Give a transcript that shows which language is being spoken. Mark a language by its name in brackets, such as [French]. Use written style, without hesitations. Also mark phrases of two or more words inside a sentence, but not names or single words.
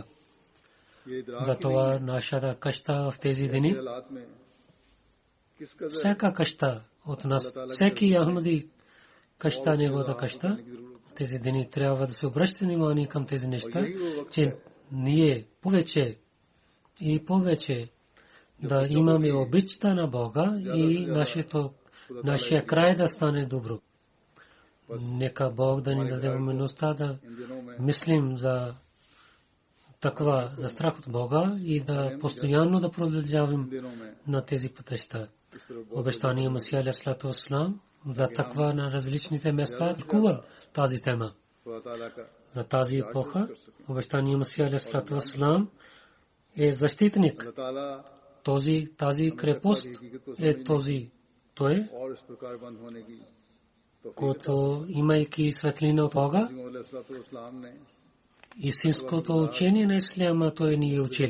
[Bulgarian] Затова нашата къща в тези дни, всяка къща от нас, всеки Ахмади къща, неговата къща, в тези дни трябва да се обръща внимание към тези неща, че ние повече и повече да имаме обичта на Бога и нашия край да стане добро. Нека Бог да ни даде възможността да мислим за таква, за страх от Бога и да постоянно да продължаваме на тези пътища. Обещания Масия [Arabic] عليه السلام [Bulgarian] за таква на различните места тълкуват тази тема. За тази епоха обещания Масия [Arabic] عليه السلام [Bulgarian] е защитник. Тази крепост е той, който имайки светлина от Бога, истинското учение на исляма той ни е учил.